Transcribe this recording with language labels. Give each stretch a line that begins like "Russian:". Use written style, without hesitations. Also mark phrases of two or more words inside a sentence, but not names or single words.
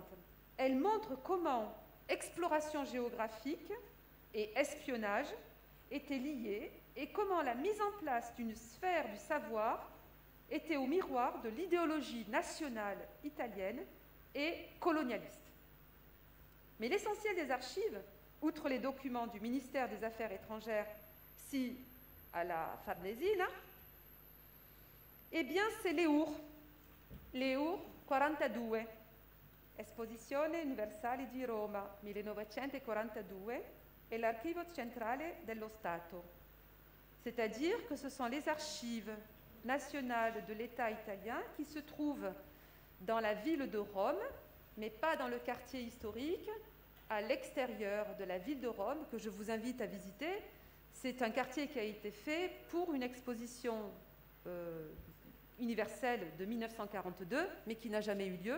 French: Elles montrent comment exploration géographique et espionnage étaient liés et comment la mise en place d'une sphère du savoir était au miroir de l'idéologie nationale italienne et colonialiste. Mais l'essentiel des archives, outre les documents du ministère des Affaires étrangères si à la Farnesina, eh bien c'est l'EUR 42, Esposizione Universale di Roma 1942 et l'Archivio Centrale dello Stato. C'est-à-dire que ce sont les archives nationales de l'État italien qui se trouvent dans la ville de Rome, mais pas dans le quartier historique, à l'extérieur de la ville de Rome, que je vous invite à visiter. C'est un quartier qui a été fait pour une exposition universelle de 1942, mais qui n'a jamais eu lieu.